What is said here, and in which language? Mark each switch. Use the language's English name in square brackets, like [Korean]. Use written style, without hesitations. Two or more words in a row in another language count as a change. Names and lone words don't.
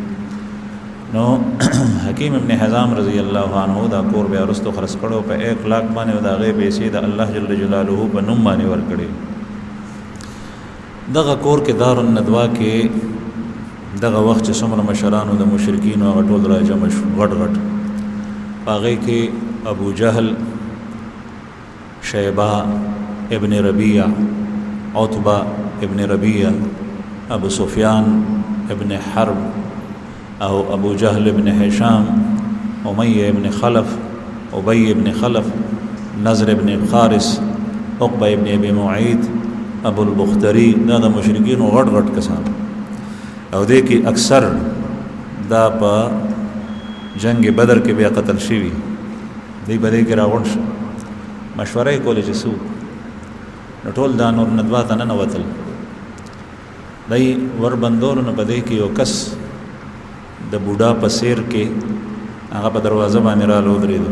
[Pashto] نو حکیم ابن حزام [Arabic] رضی الله عنه [Pashto] دا کور بیا وروستو خرڅ کړو په 1 لاکھ باندې او د هغې پیسې د الله [Arabic] جل جلاله [Pashto] په نوم باندې ورکړې. دغه کور کې دارالندوا کې دغه وخت چې څومره مشرانو د مشرکینو هغه ټول راجمع شو غټ غټ. په هغې کې ابو جهل، شیبه ابن ربیع، عتبہ ابن ربیع، ابو سفیان ابن حرب او ابو جهل ابن هشام، امیہ ابن خلف، ابی ابن خلف، نظر ابن خارس، عقبہ ابن ابی معید، ابو البختری. دا د مشرکینو غټ غټ کسان او دې کې اکثر دا په جنگ بدر کې بیا قتل شوي. دی په دې کې راغونډ شو، مشوره یې کوله چې څه وکړو. نو ټول دا نور ندوا ته ننوتل. دی وربندولو نو په دې کې یو کس د بوډا په څیر کې هغه په دروازه باندې راله ودرېدو.